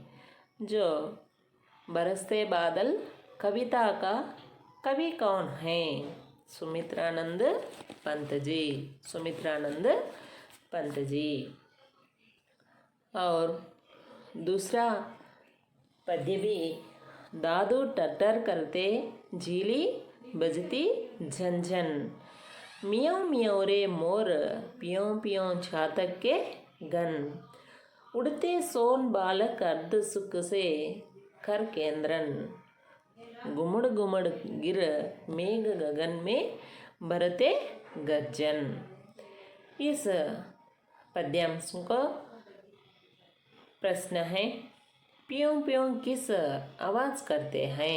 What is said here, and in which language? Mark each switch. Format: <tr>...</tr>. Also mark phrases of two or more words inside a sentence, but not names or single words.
<hi>जो बरसते बादल कविता का कवि कौन है? सुमित्रानंद पंत जी। सुमित्रानंद पंत जी। और दूसरा पद्य भी, दादू टट्टर करते झीली बजती झंझन, मियों मियों रे मोर पियों पियों छातक के गन, उड़ते सोन बालक अर्ध सुख से कर केंद्रन, गुमड़ गुमड़ गिर मेघ गगन में भरते गर्जन। इस पद्यांश का प्रश्न है, पियों पियों किस आवाज़ करते हैं?</hi>